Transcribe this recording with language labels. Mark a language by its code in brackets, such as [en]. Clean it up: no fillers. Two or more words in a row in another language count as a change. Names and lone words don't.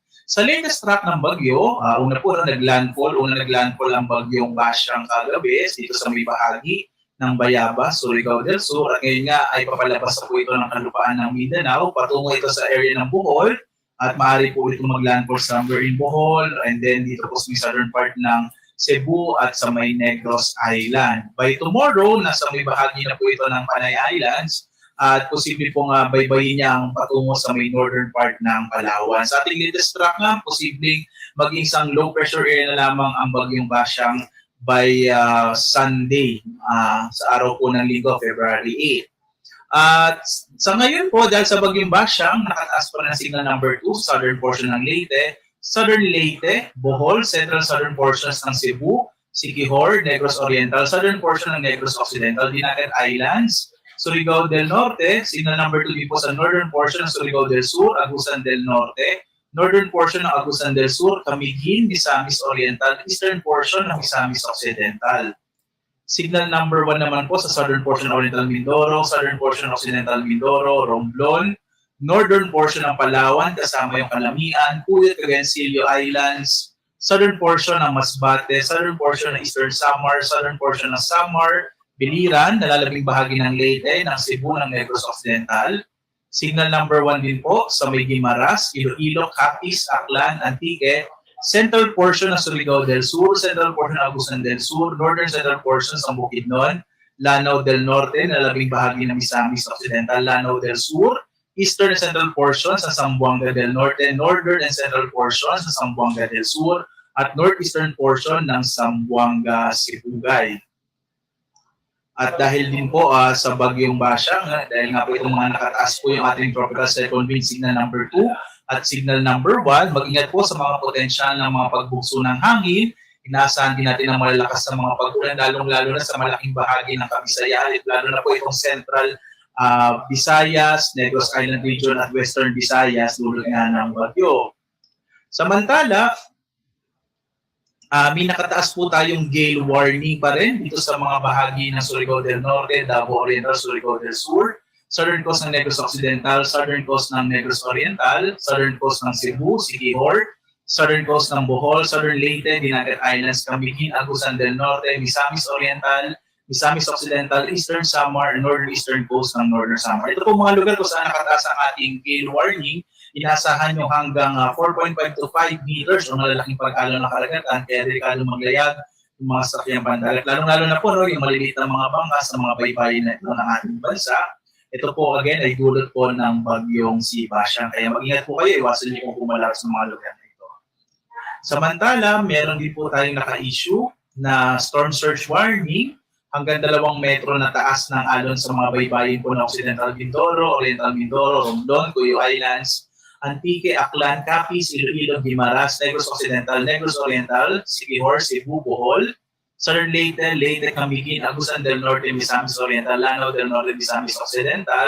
[tl] Sa [en] latest track [tl] ng bagyo, una naglandfall ang bagyong Basyang kagabi dito sa may bahagi ng Bayabas, Surigao del Sur, at ngayon nga ay papalabas na po ito ng kalupaan ng Mindanao, patungo ito sa area ng Bohol, at maaari po ito maglandfall [en] somewhere in Bohol, and then [tl] dito po sa [en] southern part [tl] ng Cebu at sa may Negros Island. [en] By tomorrow, [tl] nasa may bahagi na po ito ng Panay Islands, at posible pong baybayin niya ang patungo sa may [en] northern part [tl] ng Palawan. Sa ating [en] latest track [tl] nga, posibleng maging isang [en] low pressure area [tl] na lamang ang bagyong Basyang [en] by Sunday, [tl] sa araw po ng Linggo, February 8. At sa ngayon po, dahil sa bagyong Basyang, nakataas pa ng [en] signal number 2, southern portion [tl] ng Leyte, southern Leyte, Bohol, [en] central southern portions [tl] ng Cebu, Siquijor, Negros Oriental, [en] southern portion [tl] ng Negros Occidental, Dinagat Islands, Surigao del Norte, [en] signal number 2 [tl] din po sa [en] northern portion [tl] ng Surigao del Sur, Agusan del Norte, [en] northern portion [tl] ng Agusan del Sur, Camiguin, Misamis Oriental, [en] eastern portion [tl] ng Misamis Occidental. [en] Signal number 1 [tl] naman po sa [en] southern portion [tl] ng Oriental Mindoro, [en] southern portion [tl] ng Occidental Mindoro, Romblon, [en] northern portion [tl] ng Palawan, kasama yung Calamian, Puyat, Cagayancillo Islands, [en] southern portion [tl] ng Masbate, [en] southern portion [tl] ng Eastern Samar, [en] southern portion [tl] ng Samar, Biliran, nalalabing bahagi ng Leyte, ng Cebu, ng Negros Occidental. [en] Signal number 1 [tl] din po sa may Guimaras, Iloilo, Capiz, Aklan, Antique, [en] central portion [tl] ng Surigao del Sur, [en] central portion [tl] ng Agusan del Sur, [en] northern central portion [tl] sa Bukidnon, Lanao del Norte, nalalabing bahagi ng Misamis Occidental, Lanao del Sur, [en] eastern and central portion [tl] sa Zamboanga del Norte, [en] northern and central portion [tl] sa Zamboanga del Sur, at [en] northeastern portion [tl] ng Zamboanga Sibugay. At dahil din po sa bagyong Basyang, dahil nga po itong mga nakataas po yung ating [en] tropical cyclone wind signal number 2 [tl] at [en] signal number 1, [tl] mag-ingat po sa mga potensyal ng mga pagbugso ng hangin. Inaasahan din natin ang malalakas na mga pagulan, lalong-lalo na sa malaking bahagi ng Kabisayaan, lalo na po itong central Visayas, Negros Island region at western Visayas, dulot nga ng bagyo. Samantala, may nakataas po tayong [en] gale warning [tl] pa rin dito sa mga bahagi ng Surigao del Norte, Davao Oriental, Surigao del Sur, [en] southern coast [tl] ng Negros Occidental, [en] southern coast [tl] ng Negros Oriental, [en] southern coast [tl] ng Cebu, Siquijor, [en] southern coast [tl] ng Bohol, southern Leyte, Dinagat Islands, Camiguin, Agusan del Norte, Misamis Oriental, Misamis Occidental, Eastern Samar, [en] and northeastern coast ng Northern Samar. [tl] Ito po mga lugar kung saan nakataas ang ating [en] gale warning. [tl] Inasahan nyo hanggang [en] 4.5 to 5 meters [tl] o malalaking pag-alon ng karagatan, kaya delikado maglayag yung mga sakyang pandagat. Lalong-lalo na po yung maliliit na mga bangka sa mga baybayin na ito ng ating bansa. Ito po again ay dulot po ng bagyong si Basyang. Kaya mag-ingat po kayo, iwasan niyo kung pumalak sa mga lugar na ito. Samantala, meron din po tayong naka-issue na [en] storm surge warning [tl] hanggang 2 metro na taas ng alon sa mga baybayin po ng Occidental Mindoro, Oriental Mindoro, Romblon, Cuyo Islands, Antique, Aklan, Capiz, Iloilo, Guimaras, Negros Occidental, Negros Oriental, Siquijor, Cebu, Bohol, Southern Leyte, Leyte, Camiguin, Agusan del Norte, Misamis Oriental, Lanao del Norte, Misamis Occidental.